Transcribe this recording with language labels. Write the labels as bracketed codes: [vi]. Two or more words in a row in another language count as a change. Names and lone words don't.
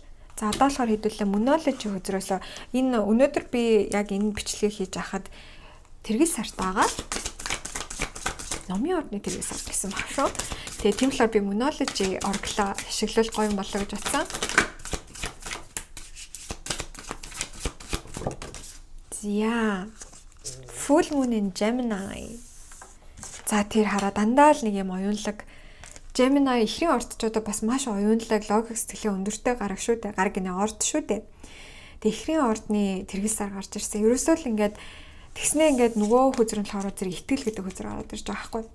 [mn] За одоо болохоор хэдүүлээ monology хөзрөөсөө энэ өнөөдөр би яг энэ бичлэгийг хийж байхад тэргэл сарт байгаа. Номын ордны тэргэл сарт гэсэн баг шүү. Тэгээ тийм болохоор би monology орглоо ашиглал гоё юм болоо гэж бодсон. [en] За full moon in Gemini. [mn] За тэр хараа дандаа л нэг юм оюунлаг Gemini ихэнх ордчуудад бас маш оюунлаг логик сэтгэлийн өндөртэй гараг шүү дээ. Гараг гинэ орд шүү дээ. Тэгээ ихэнх ордны тэргэл сар гарч ирсэн. Ерөөсөө л ингээд тэгснээ ингээд нөгөө хөзрөн болохоор зэрэг итгэл гэдэг хөзөр ороод ирж байгаа байхгүй.